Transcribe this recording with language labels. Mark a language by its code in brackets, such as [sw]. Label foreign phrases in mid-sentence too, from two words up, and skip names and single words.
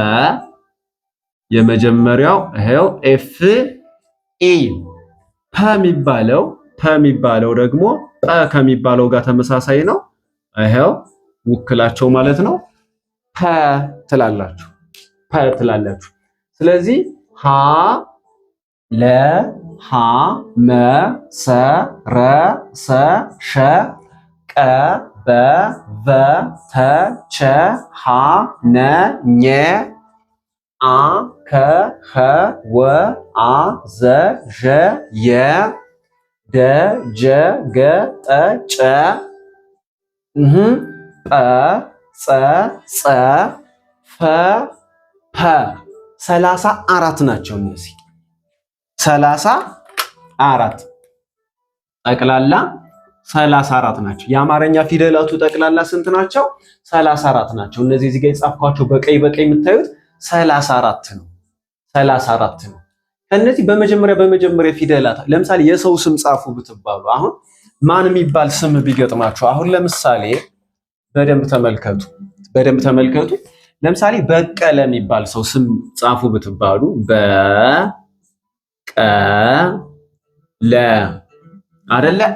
[am] የመጀመሪያው ይሄው ኤፍ ኢ። ፐ የሚባለው ደግሞ ጰ ከሚባለው ጋር ተመሳሳይ ነው። ይሄው ውክላቸው ማለት ነው። ፐ ትላላችሁ። ስለዚህ ሀ ለ ሐ መ ሰ ረ ሰ ሸ ቀ በ ቨ ተ ቸ ሐ ነ ኘ አ ከ ኸ ወ አ ዘ ዠ የ ደ ጀ ገ ጠ ጨ ጰ ጸ ፈ ፐ 34 ናቸው እነዚህ 34 ጠቅላላ 34 ናቸው። የአማርኛ ፊደላቱ ጠቅላላ ስንት ናቸው? 34 ናቸው። እነዚህ እዚህ ጋር የጻፍኳቸው በቀይ የምታዩት 34 ነው። 34 ነው። ከነዚህ በመጀመሪያ ፊደላት ለምሳሌ የሰው ስም ጻፉ ብትባሉ አሁን ማን የሚባል ስም ቢገጥማችሁ አሁን ለምሳሌ በደንብ ተመልከቱ። ለምሳሌ በቀለ የሚባል ሰው ስም ጻፉ ብትባሉ በቀለ አይደለ?